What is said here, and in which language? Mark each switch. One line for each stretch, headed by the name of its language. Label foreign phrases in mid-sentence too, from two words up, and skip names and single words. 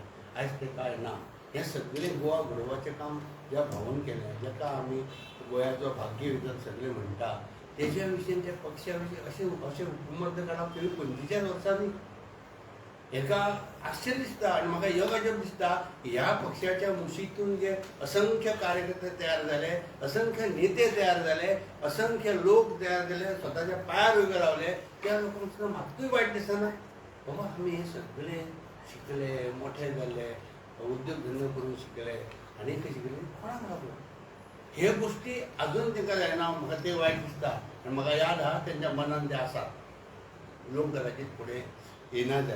Konkani: आयज तें कांय ना. हें सगळें गोवा घडोवपाचें काम ज्या भावान केलें जाका आमी गोंयाचो भाग्य विधान सगळे म्हणटा तेच्या विशीं त्या पक्षा विशीं अशें हुकूमत काडप तरी 25 वर्सांनी हेका आश्चर्य दिसता आणि म्हाका ह्यो गजब दिसता की ह्या पक्षाच्या मुशीतून जे असंख्य कार्यकर्ते तयार झाले, असंख्य नेते तयार झाले, असंख्य लोक तयार झाले, स्वतःच्या पायार उभे रावले, त्या लोकांक सुद्दां मात्तूय वायट दिसना. बाबा आमी हे सगळे शिकले, मोठे जाल्ले, उद्योग धंदो करून शिकले आनी शिकले, कोणाक लागलो हे गोष्टी अजून तांकां जायना. म्हाका ते वायट दिसता आनी म्हाका याद आहा तेंच्या मनान ते आसा लोक कदाचित फुडें येना जाय.